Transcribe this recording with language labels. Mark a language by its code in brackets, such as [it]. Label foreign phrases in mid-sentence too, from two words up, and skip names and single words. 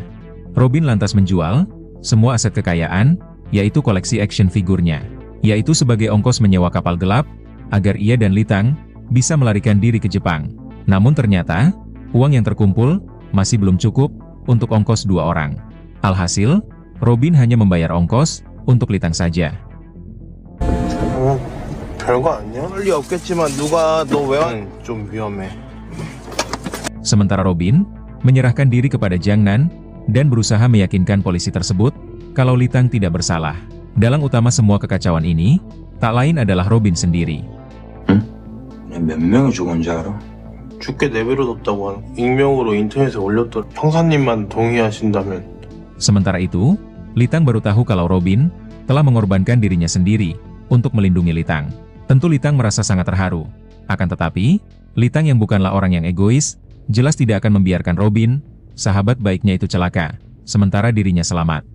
[id] Robin lantas menjual semua aset kekayaan, yaitu koleksi action figurnya, yaitu sebagai ongkos menyewa kapal gelap, agar ia dan Litang bisa melarikan diri ke Jepang. Namun ternyata, uang yang terkumpul masih belum cukup untuk ongkos 2 orang. Alhasil, Robin hanya membayar ongkos untuk Litang saja. [ko] 별거 아니야? 할 리 없겠지만 누가 너 왜 좀 위험해. [id] Sementara Robin menyerahkan diri kepada Jiang Nan dan berusaha meyakinkan polisi tersebut kalau Litang tidak bersalah. Dalang utama semua kekacauan ini tak lain adalah Robin sendiri. [ko] 몇 명이 죽은지 알아? 죽게 내버려뒀다고 익명으로 인터넷에 올렸더라. 형사님만 동의하신다면. [id] Sementara itu, Litang baru tahu kalau Robin telah mengorbankan dirinya sendiri untuk melindungi Litang. Tentu Litang merasa sangat terharu. Akan tetapi, Litang yang bukanlah orang yang egois, jelas tidak akan membiarkan Robin, sahabat baiknya itu celaka, sementara dirinya selamat.